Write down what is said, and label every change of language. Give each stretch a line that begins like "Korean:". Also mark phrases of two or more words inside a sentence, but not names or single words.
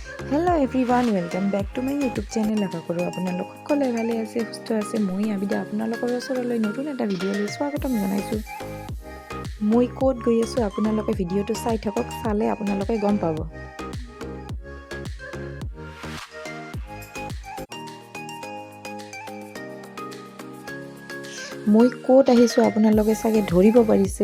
English: hello everyone welcome back to my YouTube channel.
Assamese: আশা কৰোঁ আপোনালোক সকলে ভালে আছে সুস্থ আছে। মই আবিদা আপোনালোকৰ ওচৰলৈ নতুন এটা ভিডিঅ' লৈ স্বাগতম জনাইছোঁ। মই ক'ত গৈ আছোঁ আপোনালোকে ভিডিঅ'টো চাই থাকক, চালে আপোনালোকে গম পাব। মই ক'ত আহিছোঁ আপোনালোকে চাগে ধৰিব পাৰিছে।